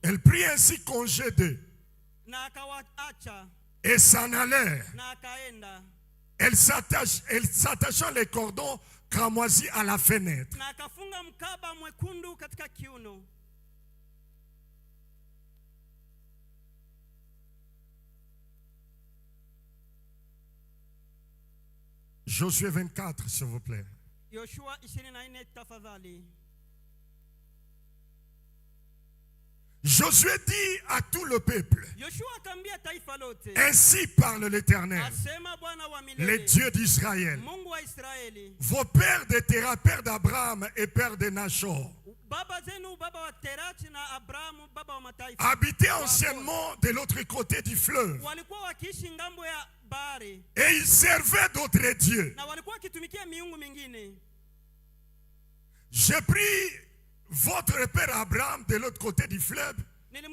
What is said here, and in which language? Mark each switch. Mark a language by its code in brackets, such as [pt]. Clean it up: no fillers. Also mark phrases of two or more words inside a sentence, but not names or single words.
[fr] Elle prit ainsi congé d'eux [sw] Na akawaacha [fr] et s'en allèrent. [sw] na akaenda [fr] Elle s'attachant les cordons cramoisis à la fenêtre. [sw] na akafunga mkaba mwekundu katika kiuno. [fr] Josué 24, s'il vous plaît. [sw] Yoshua 24 tafadhali. [fr] Josué dit à tout le peuple, [sw] Yoshua akaambia taifa lote, [fr] ainsi parle l'Éternel, [sw] asema Bwana wa [fr] les [sw] milele, [fr] dieux d'Israël. [sw] Mungu wa Israeli, [fr] Vos pères de Terah, père d'Abraham et père de Nachor, [sw] baba zenu, baba wa Terati na Abrahamu, baba wa mataifa, [fr] habitaient anciennement de l'autre côté du fleuve. [sw] walikuwa wakiishi ngambo ya bahari [fr] Et ils servaient d'autres dieux. [sw] na walikuwa wakitumikia miungu mingine. [fr] J'ai pris votre père Abraham de l'autre côté du fleuve